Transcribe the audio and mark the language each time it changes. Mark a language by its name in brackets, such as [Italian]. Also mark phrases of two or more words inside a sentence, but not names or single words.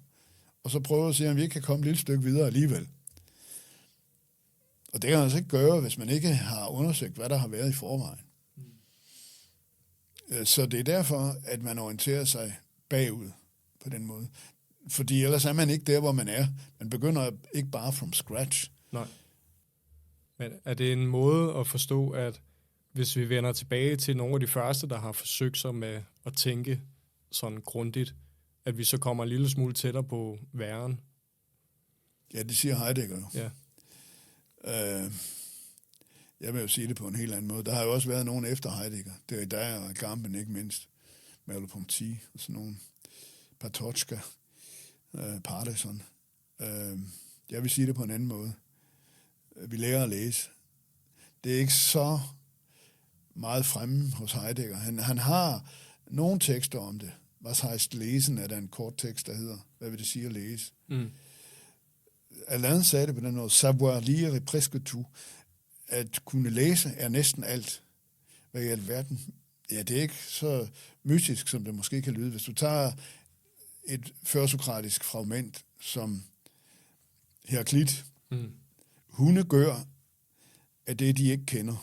[Danish] Og så prøve at se, om vi ikke kan komme et lille stykke videre alligevel. Og det kan man altså ikke gøre, hvis man ikke har undersøgt, hvad der har været i forvejen. Så det er derfor, at man orienterer sig bagud på den måde. Fordi ellers er man ikke der, hvor man er. Man begynder ikke bare [English] from scratch. [Danish] Nej. Men er det en måde at forstå, at hvis vi vender tilbage til nogle af de første, der har forsøgt sig med at tænke sådan grundigt, at vi så kommer en lille smule tættere på væren? Ja, det siger Heidegger jo. Ja. Jeg vil jo sige det på en helt anden måde. Der har jo også været nogen efter Heidegger. Det er der og Gamben ikke mindst. Merleau-Ponty og sådan nogen. Patočka, Parkinson. Jeg vil sige det på en anden måde. Vi lærer at læse. Det er ikke så meget fremme hos Heidegger. Han har nogle tekster om det. Was heißt lesen er der en kort tekst, der hedder, hvad vil det sige at læse? Alain sagde det på den måde, [French] savoir lire est presque tout. [Danish] At kunne læse er næsten alt. Hvad i alverden? Ja, det er ikke så mystisk, som det måske kan lyde. Hvis du tager et førsokratisk fragment, som Heraklit, hunde gør, af det, de ikke kender.